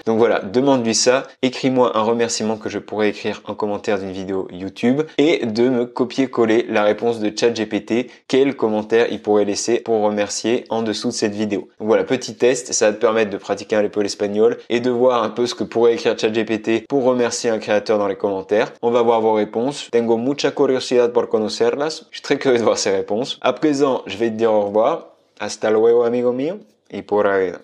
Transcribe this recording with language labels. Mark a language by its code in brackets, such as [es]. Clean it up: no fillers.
[fr] Donc voilà, demande-lui ça, écris-moi un remerciement que je pourrais écrire en commentaire d'une vidéo YouTube et de me copier-coller la réponse de ChatGPT, quel commentaire il pourrait laisser pour remercier en dessous de cette vidéo. Donc voilà, petit test, ça va te permettre de pratiquer un peu l'espagnol et de voir un peu ce que pourrait écrire ChatGPT pour remercier un créateur dans les commentaires. On va voir vos réponses. [es] Tengo mucha curiosidad por conocerlas. [fr] Je suis très curieux de voir ces réponses. À présent, je vais te dire au revoir. [es] Hasta luego, amigo mío. Y por ahí.